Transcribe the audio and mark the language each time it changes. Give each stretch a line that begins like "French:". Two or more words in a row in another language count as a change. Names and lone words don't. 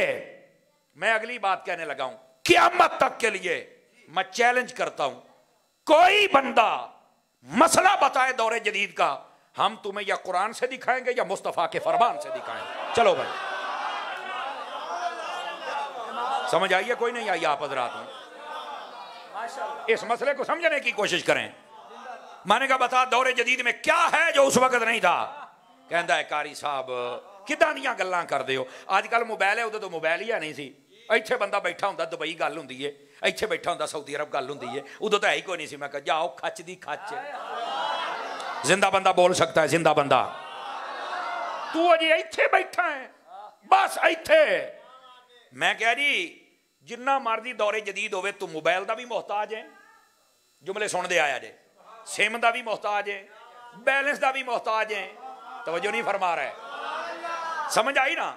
Urdu: میں اگلی بات کہنے لگا ہوں، قیامت تک کے لیے میں چیلنج کرتا ہوں، کوئی بندہ مسئلہ بتائے دور جدید کا، ہم تمہیں یا قرآن سے دکھائیں گے یا مصطفیٰ کے فرمان سے دکھائیں گے۔ چلو بھائی، سمجھ آئیے کوئی نہیں آئی آپ حضرات میں؟ اس مسئلے کو سمجھنے کی کوشش کریں۔ میں نے کہا بتا دور جدید میں کیا ہے جو اس وقت نہیں تھا؟
Punjabi: کہندا ہے قاری صاحب کداں دیاں گلاں کردے ہو، آج کل موبائل ہے، ادھر تو موبائل ہی ہے نہیں سی، ایتھے بندہ بیٹھا ہوندا دبئی گل ہوندی ہے، ایتھے بیٹھا ہوندا سعودی عرب گل ہوندی ہے، ادھر تو ہے ہی کوئی نہیں سی۔ میں کہا جاؤ کھچ دی کھچ،
Urdu: زندہ بندہ بول سکتا ہے،
Punjabi: زندہ بندہ، تو اجے ایتھے بیٹھا ہے، بس ایتھے۔ میں کہہ جی جنہ مرضی دور جدید ہوئے تو موبائل دا بھی محتاج ہے، جملے سن دے آیا جے، سم دا بھی محتاج ہے، بیلنس دا بھی محتاج ہے، توجہ نہیں فرما رہے، سمجھ آئی نا؟